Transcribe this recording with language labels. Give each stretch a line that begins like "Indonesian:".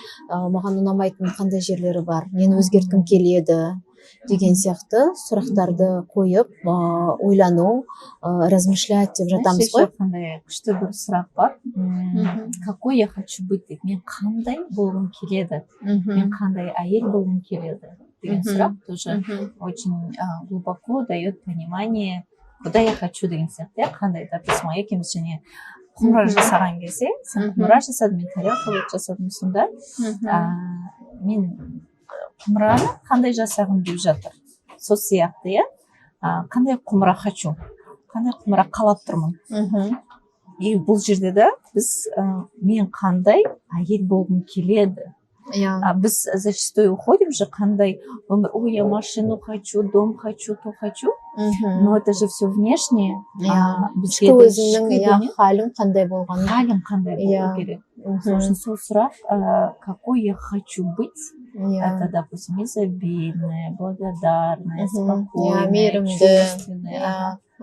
Kazakh: Маған ұнамайтын қандай жерлері бар? Мен өзгерткім келеді деген сияқты сұрақтарды қойып, ойлану, размышлять деп жатамыз ғой. Қандай күшті бір сұрақ бар.
Russian: Какой я хочу быть
Kazakh: деп, мен қандай болғым келеді? Мен қандай әйел болғым келеді? Деген сұрақ
Russian: тоже очень глубоко дает понимание, куда я хочу
Kazakh: деген сияқты. Қандай, допустим, екеуміз және құмыра жасаған кезде, сен құмыра жасадың, мен тарелка жасадым, сонда мен құмыраны қандай жасағым деп жатыр. Сол сияқты, иә, қандай құмыра хочу, қандай құмыра қалап тұрмын. И бұл жерде да біз мен қандай әйел болғым келеді. Біз
Russian: зачастую уходим же,
Kazakh: қандай өмір, ой,
Russian: я машину хочу, дом хочу, то хочу, но это же все внешнее.
Kazakh: Ішкі өзіңнің халің қандай болғаны. Халің қандай болу керек. Сол сұрақ,
Russian: какой я хочу быть, это, допустим, изобильная, благодарная, спокойная, чувственная.